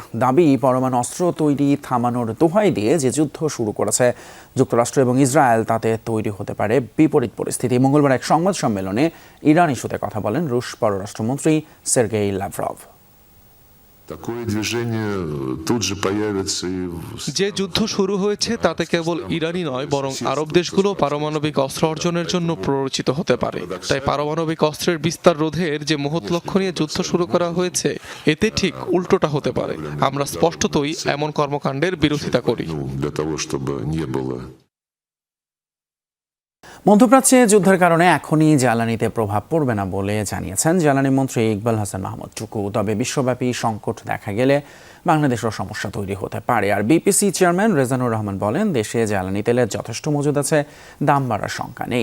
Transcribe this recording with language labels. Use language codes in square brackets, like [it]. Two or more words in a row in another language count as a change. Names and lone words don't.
[bn] দাবি, পরমাণু অস্ত্র তৈরি থামানোর দোহাই দিয়ে যে যুদ্ধ শুরু করেছে যুক্তরাষ্ট্র এবং ইসরায়েল, তাতে তৈরি হতে পারে বিপরীত পরিস্থিতি। মঙ্গলবার এক সংবাদ সম্মেলনে ইরান ইস্যুতে কথা বলেন রুশ পররাষ্ট্রমন্ত্রী সের্গেই লাভরভ। [ru] Такое движение тут же появится и [bn] যে যুদ্ধ শুরু হয়েছে তাতে কেবল ইরানই নয় বরং আরব দেশগুলো পারমাণবিক অস্ত্র অর্জনের জন্য প্ররোচিত হতে পারে। তাই পারমাণবিক অস্ত্রের বিস্তার রোধের যে মহৎ লক্ষ্য নিয়ে যুদ্ধ শুরু করা হয়েছে এতে ঠিক উল্টোটা হতে পারে। আমরা স্পষ্টতই এমন কর্মকাণ্ডের বিরোধিতা করি। [ru] для того, чтобы не было. [bn] মধ্যপ্রাচ্যে যুদ্ধের কারণে এখনই জ্বালানিতে প্রভাব পড়বে না বলে জানিয়েছেন জ্বালানি মন্ত্রী ইকবাল হাসান মাহমুদ টুকু। তবে বিশ্বব্যাপী সংকট দেখা গেলে বাংলাদেশের সমস্যা তৈরি হতে পারে। আর বিপিসি চেয়ারম্যান রেজানুর রহমান বলেন, দেশে জ্বালানি তেলের যথেষ্ট মজুদ আছে, দাম বাড়ার শঙ্কা নেই।